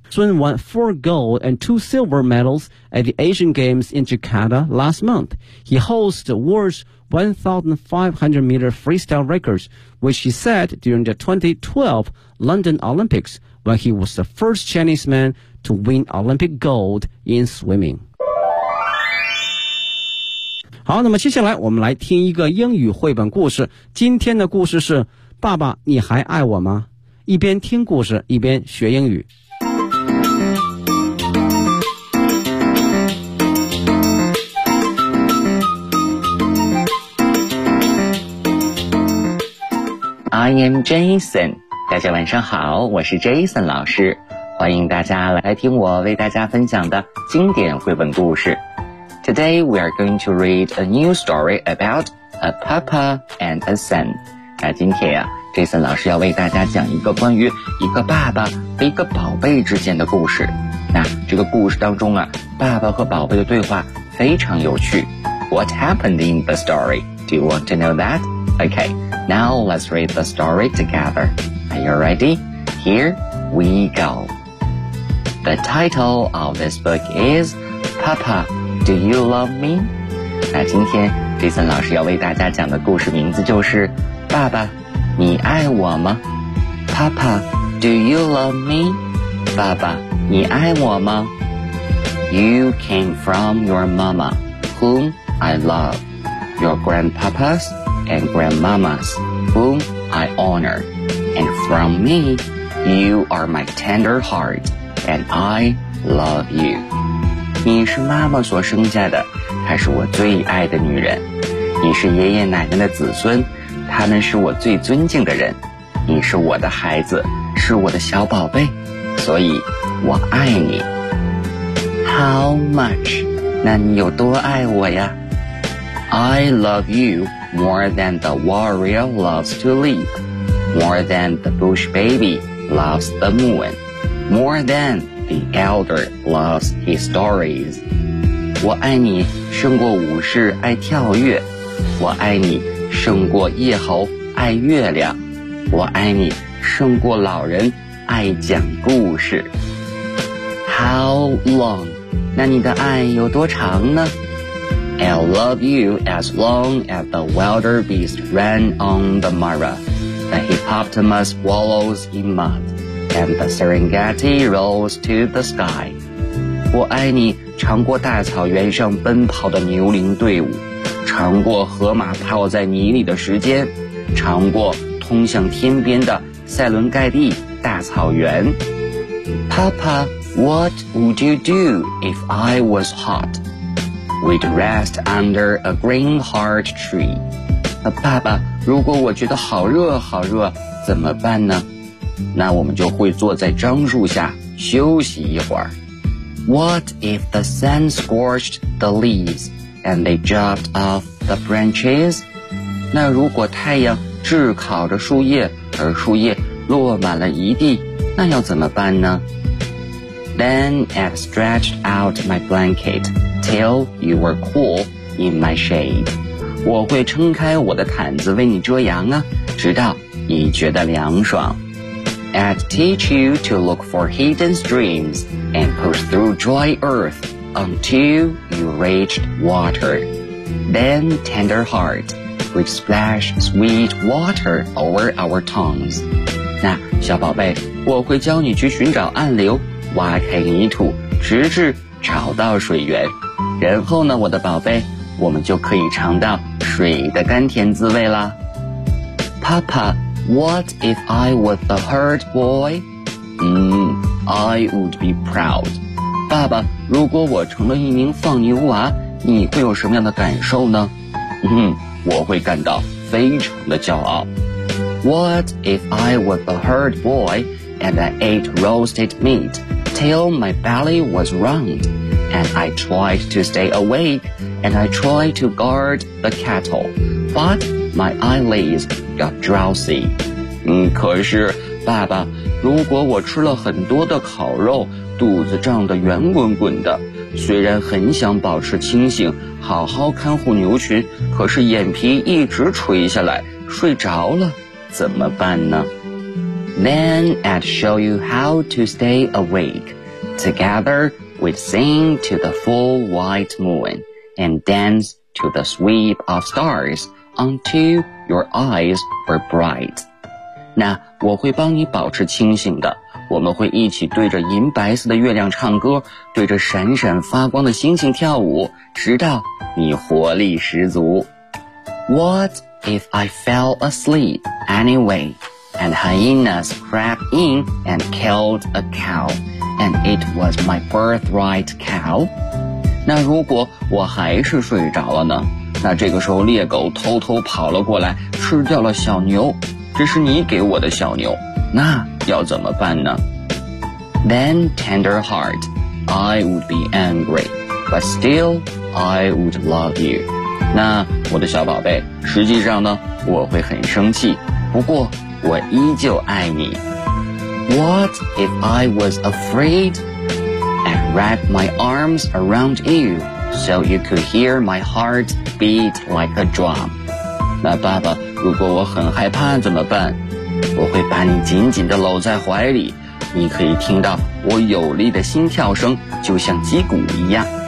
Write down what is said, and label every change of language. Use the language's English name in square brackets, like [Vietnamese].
[English] Sun won 4 gold and 2 silver medals at the Asian Games in Jakarta last month. He holds the world's 1500 meter freestyle records,which he set during the 2012 London Olympics when he was the first Chinese man to win Olympic gold in swimming. [Chinese] 好，那么接下来我们来听一个英语绘本故事。今天的故事是《爸爸，你还爱我吗》？一边听故事，一边学英语。 [English] I am Jason， [Chinese] 大家晚上好，我是 Jason 老师，欢迎大家来听我为大家分享的经典绘本故事。 [English] Today we are going to read a new story about a papa and a son。 [Chinese] 那今天啊， Jason 老师要为大家讲一个关于一个爸爸和一个宝贝之间的故事。那这个故事当中啊，爸爸和宝贝的对话非常有趣。 [English] What happened in the story? Do you want to know that? Okay, now let's read the story together. Are you ready? Here we go. The title of this book is Papa, Do You Love Me? [Chinese] 那今天 Jason 老师要为大家讲的故事名字就是爸爸你爱我吗 [English] Papa, Do You Love Me? [Chinese] 爸爸你爱我吗 [English] You came from your mama, whom I love. Your grandpapas and grandmamas, whom I honor. And from me, you are my tender heart, and I love you. [Chinese] 你是妈妈所生下的，她是我最爱的女人。你是爷爷奶奶的子孙，他们是我最尊敬的人。你是我的孩子，是我的小宝贝，所以我爱你。 [English] How much? [Chinese] 那你有多爱我呀？ [English] I love you more than the warrior loves to leap, more than the bush baby loves the moon, more than the elder loves his stories. [Chinese] 我爱你胜过武士爱跳跃，我爱你胜过夜猴爱月亮，我爱你胜过老人爱讲故事。 [English] How long? [Chinese] 那你的爱有多长呢？ [English] I'll love you as long as the wilder beast ran on the Mara, the hippopotamus wallows in mud, and the Serengeti rolls to the sky. [Chinese] 我爱你长过大草原上奔跑的牛羚队伍，长过河马泡在泥里的时间，长过通向天边的塞伦盖蒂大草原。 [English] Papa, what would you do if I was hot? We'd rest under a green heart tree. [Chinese] 爸爸，如果我觉得好热好热，怎么办呢？那我们就会坐在樟树下休息一会儿。 [English] What if the sun scorched the leaves and they dropped off the branches? [Chinese] 那如果太阳炙烤着树叶，而树叶落满了一地，那要怎么办呢？ [English] Then I've stretched out my blanket till you were cool in my shade. [Chinese] 我会撑开我的毯子为你遮阳啊，直到你觉得凉爽。 [English] I'd teach you to look for hidden streams and push through dry earth until you reached water. Then tender heart, we'd splash sweet water over our tongues. [Chinese] 那小宝贝，我会教你去寻找暗流，挖开泥土，直至找到水源。然后呢，我的宝贝，我们就可以尝到水的甘甜滋味啦。 [English] Papa, what if I was a herd boy? I would be proud. [Chinese] 爸爸，如果我成了一名放牛娃，你会有什么样的感受呢？我会感到非常的骄傲。 [English] What if I was a herd boy and I ate roasted meat till my belly was round and I tried to stay awake and I tried to guard the cattle, but my eyelids got drowsy? [Chinese] 可是爸爸，如果我吃了很多的烤肉，肚子胀得圆滚滚的，虽然很想保持清醒好好看护牛群，可是眼皮一直垂下来睡着了，怎么办呢？ [English] Then I'd show you how to stay awake. Together we'd sing to the full white moon and dance to the sweep of stars until your eyes were bright. [Chinese] 那我会帮你保持清醒的，我们会一起对着银白色的月亮唱歌，对着闪闪发光的星星跳舞，直到你活力十足。 [English] What if I fell asleep? Anyway, and hyenas crept in and killed a cow, and it was my birthright cow. [Chinese] 那如果我还是睡着了呢？那这个时候猎狗偷偷跑了过来，吃掉了小牛，这是你给我的小牛，那要怎么办呢？ [English] Then tender heart, I would be angry, but still I would love you. [Chinese] 那我的小宝贝，实际上呢，我会很生气，不过我依旧爱你。 [English] What if I was afraid and wrapped my arms around you so you could hear my heart beat like a drum? [Chinese] 那爸爸，如果我很害怕怎么办？我会把你紧紧地搂在怀里，你可以听到我有力的心跳声，就像击鼓一样。